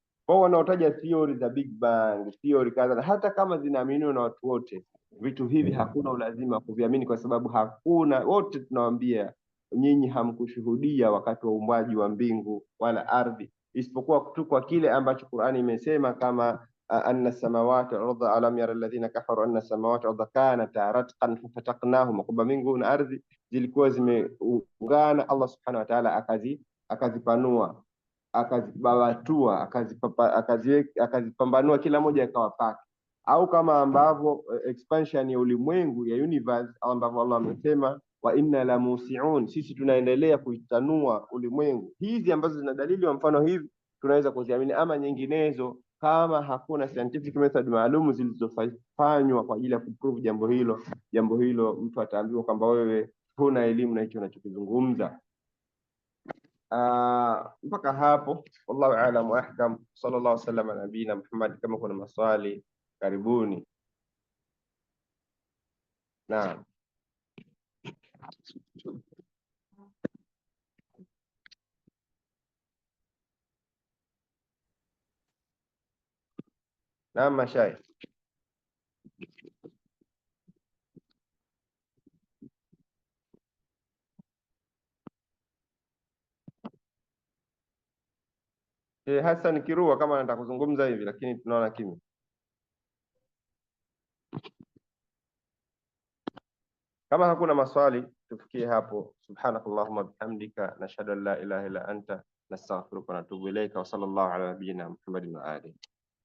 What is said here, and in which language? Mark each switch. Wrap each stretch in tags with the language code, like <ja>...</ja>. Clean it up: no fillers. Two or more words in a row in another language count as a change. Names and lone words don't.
<sw>Kwa wanaotaja theory za Big Bang, theory kadha, hata kama zinaaminiwa na watu wote, vitu hivi hakuna ulazima wa kuviamini, kwa sababu hakuna, wote tunawaambia nyinyi hamkushuhudia wakati wa uumbaji wa mbingu wala ardhi, isipokuwa tu kwa kile ambacho Qur'ani imesema, kama</sw> <ar>أن السماوات والأرض، ألم ير الذين كفروا أن السماوات والأرض كانتا رتقا ففتقناهما,</ar> <sw>kwamba mbingu na ardhi zilikuwa zimeungana, Allah</sw> <ar>سبحانه وتعالى</ar> <sw>akazipanua, akazibawatua, akazipambanua, kila moja ikawa pake, au kama ambavyo expansion ya ulimwengu ya universe, ambavyo Allah amesema</sw> <ar>وإنا لموسعون,</ar> <sw>sisi tunaendelea kuitanua ulimwengu. Hizi ambazo zina dalili wa mfano hivi tunaweza kuziamini, ama nyinginezo kama hakuna</sw> <en>scientific method</en> <sw>maalum zilizofanywa kwa ajili ya kuprove jambo hilo mtu ataambiwa kwamba wewe huna elimu na hicho unachokizungumza. Mpaka hapo,</sw> <ar>والله أعلم وأحكم. صلى الله عليه وسلم على نبينا محمد.</ar> <sw>Kama kuna maswali karibuni. Naam. Naam mashaikh. Hassan Kirua kama anataka kuzungumza hivi, lakini tunaona kimya. Kama hakuna maswali tufikie hapo.</sw> <ar>سبحانك اللهم وبحمدك، نشهد أن لا إله إلا أنت، نستغفرك ونتوب إليك، وصلى الله على نبينا محمد وآله.</ar>